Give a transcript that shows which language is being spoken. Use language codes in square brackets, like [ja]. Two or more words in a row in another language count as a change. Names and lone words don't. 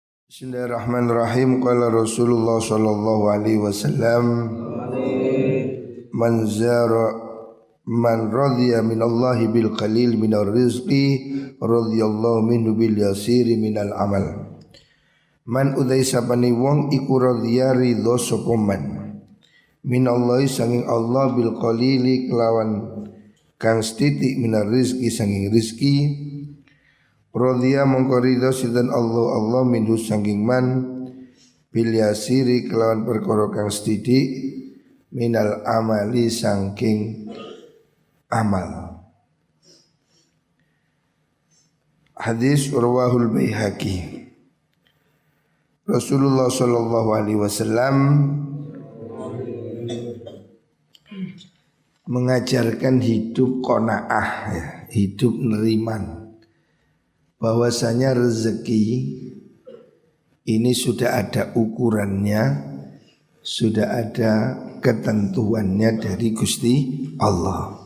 [ar] بسم الله الرحمن الرحيم. قال رسول الله صلى الله عليه وسلم، من رضي من الله بالقليل من الرزق رضي الله منه باليسير من العمل. [jv] Man udai sapani wong iku radhiya ridho sapa man minallahi sanging Allah bil qalili kelawan kang setitik [ar] minar rizqi [jv] sanging rizki. Radhiya mongko ridho sinten Allah minhu sanging man bil yasiri kelawan perkara kang sithik [ar] minal amali [jv] sangking amal. Hadis Urwahul Baihaqi. [id] Rasulullah [ar] sallallahu alaihi wasallam [id] mengajarkan hidup qanaah, ya, hidup neriman. Bahwasanya rezeki ini sudah ada ukurannya, sudah ada ketentuannya dari Gusti Allah.